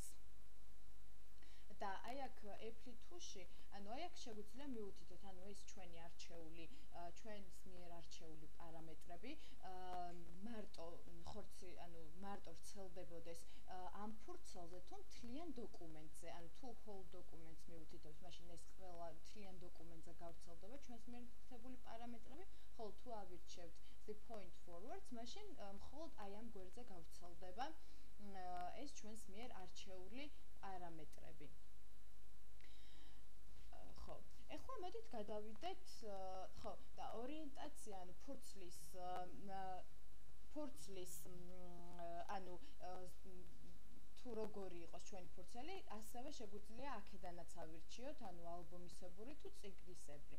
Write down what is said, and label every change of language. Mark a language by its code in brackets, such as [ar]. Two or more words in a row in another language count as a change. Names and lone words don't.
[ka] და აი აქ F2-ში, ანუ აი აქ შეგვიძლია მივუთითოთ, ანუ ეს ჩვენი არჩეული, ჩვენს მიერ არჩეული პარამეტრები, მარტო ვრცელდებოდეს ამ ფურცელზე თუ მთლიან დოკუმენტზე, ანუ თუ [en] whole document- [ka] ს მივუთითებთ, მაშინ ეს ყველა მთლიან დოკუმენტზე გავრცელდება ჩვენს მიერ მითითებული პარამეტრები, ხოლო თუ ავირჩევთ [en] the point forwards, [ka] მაშინ მხოლოდ აი ამ გვერდზე გავრცელდება ეს ჩვენს მიერ არჩეული პარამეტრები. ხო, ეხლა მოდით გადავიდეთ, და ორიენტაცია, ანუ ფურცლის ანუ თუ როგორი იყოს ჩვენი ფურცელი, ასევე შეგვიძლია აქედანაც ავირჩიოთ, ანუ ალბომისებური თუ წიგნისებრი.